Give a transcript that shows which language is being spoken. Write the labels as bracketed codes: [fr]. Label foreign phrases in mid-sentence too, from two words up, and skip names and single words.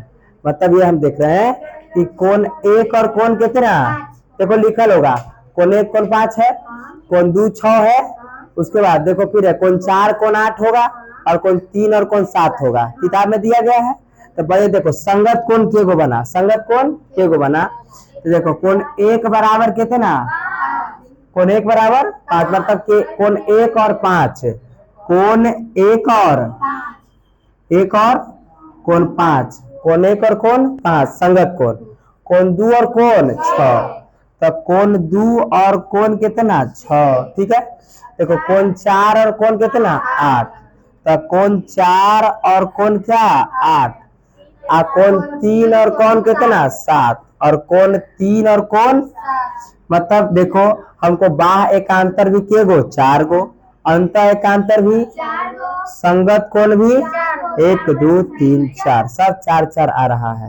[hi] मतलब ये हम देख रहे हैं कि कोण 1 और कोण कितना, देखो लिखल होगा कोण 1 कोण 5 है, कोण 2 6 है, उसके बाद देखो फिर है कोण 4 कोण 8 होगा, और कोण 3 और कोण 7 होगा, किताब में दिया गया है। तो पहले देखो संगत कोण के गो बना, संगत कोण के गो बना। तो देखो कोण 1 बराबर कितना, कोण 1 बराबर 5, मतलब के कोण 1 और 5, कोण 1 और कोण 5, कोण 1 और कोण 5 संगत कोण, कोण 2 और कोण 6, तो कोण 2 और कोण कितना 6, ठीक है। देखो कोण 4 और कोण कितना 8, तो कोण 4 और कोण क्या 8, आ कोण 3 और कोण कितना 7, और कोण 3 और कोण, मतलब देखो हमको बाह्य एकांतर भी के गो 4 गो, अंतः एकांतर भी, संगत कोण भी 1 2 3 4, सब 4 4 आ रहा है।